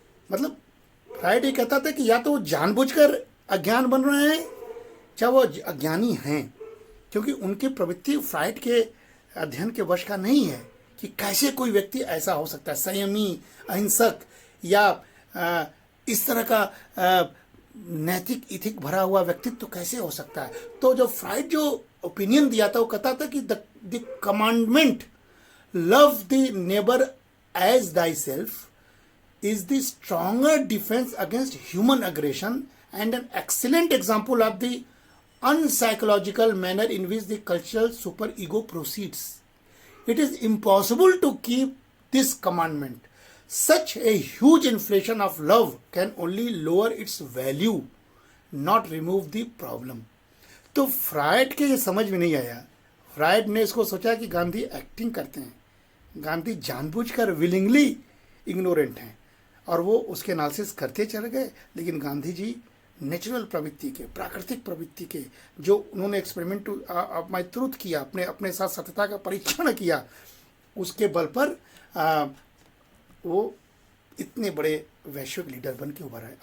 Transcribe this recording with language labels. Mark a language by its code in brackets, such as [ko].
[hi] मतलब फ्राइड ये कहता था कि या तो वो जानबूझकर अज्ञान बन रहे हैं, चाहे वो अज्ञानी हैं, क्योंकि उनकी प्रवृत्ति फ्राइड के अध्ययन के वश का नहीं है कि कैसे कोई व्यक्ति ऐसा हो सकता है, संयमी, अहिंसक या इस तरह का नैतिक इथिक भरा हुआ व्यक्तित्व तो कैसे हो सकता है। तो जो फ्राइड जो ओपिनियन दिया था, वो कहता था कि [en] The commandment love the neighbour as thyself is the stronger defense against human aggression and an excellent example of the unpsychological manner in which the cultural superego proceeds. It is impossible to keep this commandment. Such a huge inflation of love can only lower its value, not remove the problem. [hi] तो fried के ये समझ में नहीं आया। Fried ने इसको सोचा कि गांधी एक्टिंग करते हैं, गांधी जानबूझकर विलिंगली इग्नोरेंट हैं, और वो उसके एनालिसिस करते चले गए। लेकिन गांधी जी नेचुरल प्रवृत्ति के, प्राकृतिक प्रवृत्ति के, जो उन्होंने एक्सपेरिमेंट ऑफ माई ट्रूथ किया, अपने साथ सत्यता का परीक्षण किया, उसके बल पर वो इतने बड़े वैश्विक लीडर बन के उभर आए।